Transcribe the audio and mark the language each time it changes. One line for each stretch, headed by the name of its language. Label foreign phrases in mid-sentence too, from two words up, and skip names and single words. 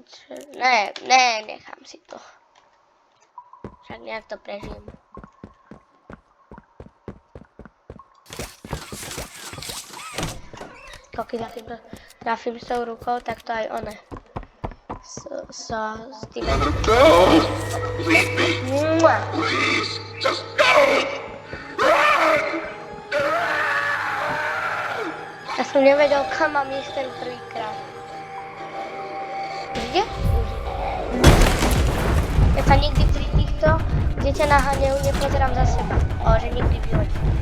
Slovak: Ne, nechám si to. Však nejak to prežijem. Keď trafím s tou rukou, tak to aj one. S tým...
English: Go! Leave me! Please! Just go!
Slovak: Ja som nevedel, kam mám ísť ten prvýkrát. Kde? Ja sa nikdy pri týchto, kde ťa naháňajú, nepozerám za seba. Že nikdy v živote.